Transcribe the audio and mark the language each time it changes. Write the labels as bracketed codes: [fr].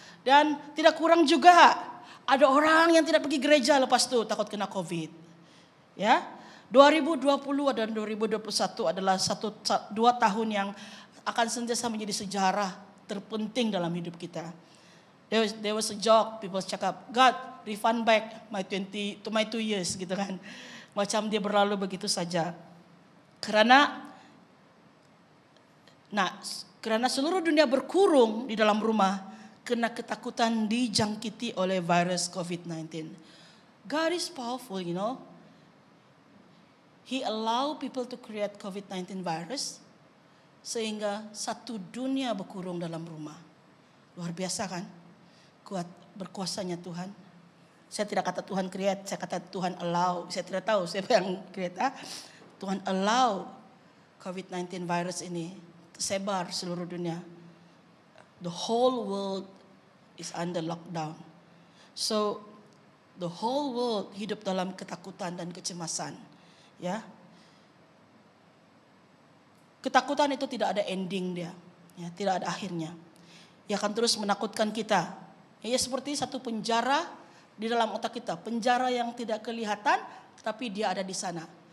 [ms] Dan tidak kurang juga ada orang yang tidak pergi gereja lepas itu takut kena COVID. Ya, 2020 dan 2021 adalah 2 tahun yang akan senantiasa menjadi sejarah terpenting dalam hidup kita. [en] There was a joke, people [ms] cakap, [en] God refund back my 2 years [ms] gitu kan. Macam dia berlalu begitu saja. Karena seluruh dunia berkurung di dalam rumah kena ketakutan dijangkiti oleh virus COVID-19. [en] God is powerful, you know. He allow people to create COVID-19 virus [ms] sehingga satu dunia berkurung dalam rumah. Luar biasa kan? Kuat berkuasanya Tuhan. Saya tidak kata Tuhan create, saya kata Tuhan allow. Saya tidak tahu siapa yang create. Tuhan allow COVID-19 virus ini tersebar seluruh dunia. [en] The whole world is under lockdown. So the whole world [ms] hidup dalam ketakutan dan kecemasan. Ya, ketakutan itu tidak ada ending dia, ya, tidak ada akhirnya. Ia akan terus menakutkan kita. Ya, seperti satu penjara di dalam otak kita, penjara yang tidak kelihatan, tapi dia ada di sana.